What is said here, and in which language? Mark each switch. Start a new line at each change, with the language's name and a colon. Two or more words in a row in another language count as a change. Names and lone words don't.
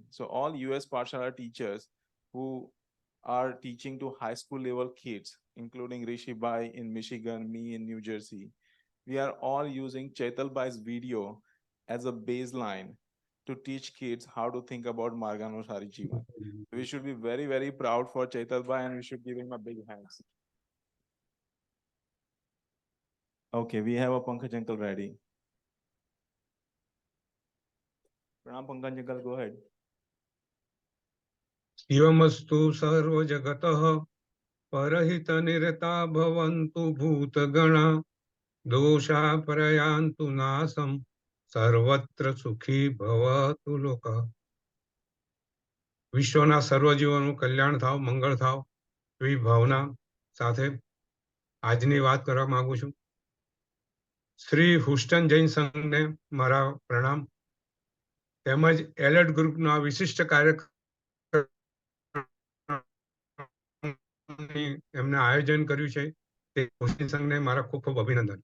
English: So all US Parshala teachers who are teaching to high school level kids, including Rishi Bhai in Michigan, me in New Jersey, we are all using Chaital Bhai's video as a baseline to teach kids how to think about Marganusari Jivan. We should be very, very proud for Chaital Bhai and we should give him a big hands. Okay, we have a Pankaj Uncle ready. Pranam Pankaj Uncle, go ahead.
Sanskrit: यमस्तु सर्व जगतः परहित निरता भवन्तु भूतगणा दोषा परयन्तु नाशम् सर्वत्र सुखी भवतु लोका.
Gujarati: વિશ્વના સર્વજીવોનું કલ્યાણ થાવ, મંગળ થાવ, એવી ભાવના સાથે આજની વાત કરવા માંગુ છું. શ્રી હુસ્ટન જૈન સંઘને મારા પ્રણામ, તેમજ એલર્ટ ગ્રુપનો આ વિશિષ્ટ એમને આયોજન કર્યું છે તે હુસ્ટન સંઘને મારા ખૂબ ખૂબ અભિનંદન.